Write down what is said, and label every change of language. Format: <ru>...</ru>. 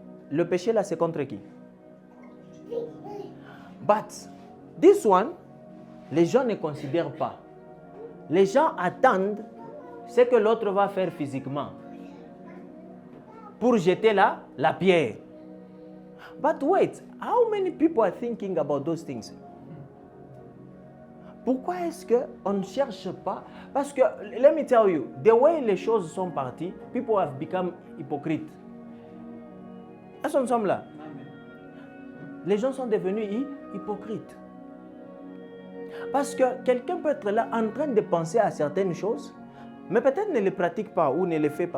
<fr>le péché là, c'est contre qui?</fr> <en>But this one,</en> <fr>les gens ne considèrent pas. Les gens attendent ce que l'autre va faire physiquement pour jeter la pierre.</fr> <en>But wait, how many people are thinking about those things?</en> <fr>Pourquoi est-ce qu'on ne cherche pas? Parce que,</fr> <en>let me tell you, the way</en> <fr>les choses sont parties,</fr> <en>people have become hypocrites.</en> <fr>Est-ce que nous sommes là? Les gens sont devenus hypocrites. Parce que quelqu'un peut être là en train de penser à certaines choses, mais peut-être ne les pratique pas ou ne les fait pas.</fr>